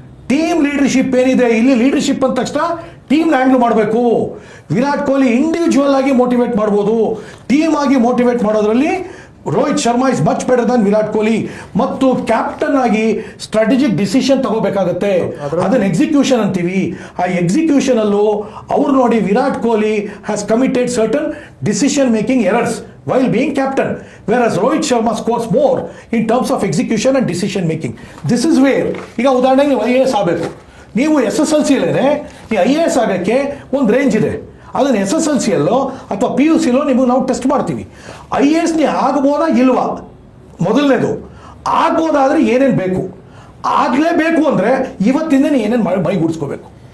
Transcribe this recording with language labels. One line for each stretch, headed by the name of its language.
Kannada: Team leadership ಏನಿದೆ ಇಲ್ಲಿ, leadership ಅಂದ ತಕ್ಷಣ ಟೀಮ್ ಹ್ಯಾಂಡಲ್ ಮಾಡಬೇಕು. ವಿರಾಟ್ ಕೊಹ್ಲಿ ಇಂಡಿವಿಜುವಲ್ ಆಗಿ ಮೋಟಿವೇಟ್ ಮಾಡ್ಬೋದು, ಟೀಮ್ ಆಗಿ ಮೋಟಿವೇಟ್ ಮಾಡೋದ್ರಲ್ಲಿ Rohit Sharma is much better than Virat Kohli. ಮತ್ತು ಕ್ಯಾಪ್ಟನ್ ಆಗಿ ಸ್ಟ್ರಾಟಜಿಕ್ ಡಿಸಿಷನ್ ತಗೋಬೇಕಾಗತ್ತೆ, ಅದನ್ನ ಎಕ್ಸಿಕ್ಯೂಷನ್ ಅಂತೀವಿ.
English: ಆ ಎಕ್ಸಿಕ್ಯೂಷನ್ ಅಲ್ಲೂ ಅವ್ರು ನೋಡಿ, Virat Kohli has committed certain decision making errors while being captain, whereas Rohit Sharma scores more in terms of execution and decision making.
Kannada: This is where, ಈಗ ಉದಾಹರಣೆಗೆ ನೀವು IAS ಆಗಬೇಕು, ನೀವು SSLCಯಲ್ಲೇ ಈ IAS ಆಗೋಕ್ಕೆ ಒಂದು ರೇಂಜ್ ಇದೆ. ಅದನ್ನು SSLCಯಲ್ಲೋ ಅಥವಾ PUCಯಲ್ಲೋ ನಿಮಗೆ ನಾವು ಟೆಸ್ಟ್ ಮಾಡ್ತೀವಿ. IAS ನೀ ಆಗ್ಬೋದಾ ಇಲ್ವಾ? ಮೊದಲನೇದು ಆಗ್ಬೋದಾದ್ರೆ ಏನೇನು ಬೇಕು, ಆಗಲೇಬೇಕು ಅಂದರೆ ಇವತ್ತಿಂದ ನೀ ಏನೇನು ಮೈಗೂಡಿಸ್ಕೋಬೇಕು.